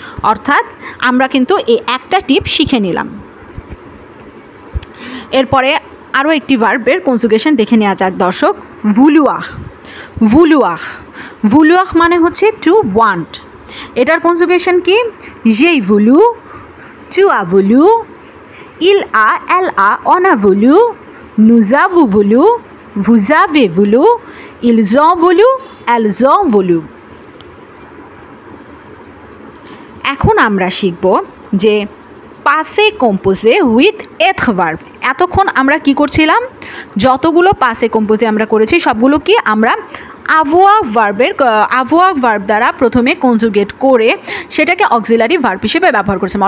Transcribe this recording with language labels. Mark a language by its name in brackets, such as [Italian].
[Bangla] অর্থাৎ আমরা কিন্তু এই একটা টিপ শিখে নিলাম। এরপরে আরও একটি ভার্বের কনজুগেশন দেখে নেওয়া যাক দর্শক। vouloir, vouloir, vouloir মানে হচ্ছে [English] To want. [Bangla] এটার কনজুগেশন কি? [French] j'ai voulu, tu as voulu, il a, elle a, on a voulu, nous avons voulu, vous avez voulu, ils ont voulu, elles ont voulu। [Bangla] এখন আমরা শিখব যে পাসে কম্পোজে উইথ এথ ভার্ব। এতক্ষণ আমরা কি করছিলাম? যতগুলো পাসে কম্পোজে আমরা করেছি সবগুলো কি আমরা avoir ভার্ব দ্বারা প্রথমে কনজুগেট করে সেটাকে অক্সিলারি ভার্ব হিসেবে ব্যবহার করছিলাম।